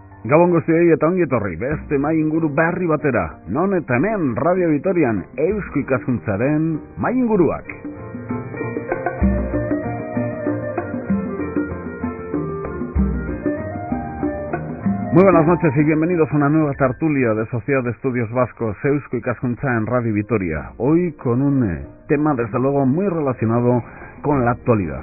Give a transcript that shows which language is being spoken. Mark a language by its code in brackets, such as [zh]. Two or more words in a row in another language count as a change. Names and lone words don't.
[eu] Gabon guztiei eta ongi etorri beste mai inguru berri batera. Non eta hemen Radio Vitorian Eusko Ikaskuntzaren mai inguruak. [es] Muy buenas noches y bienvenidos a una nueva tertulia de Sociedad de Estudios Vascos Eusko Ikaskuntza en Radio Vitoria. Hoy con un tema desde luego muy relacionado con la actualidad.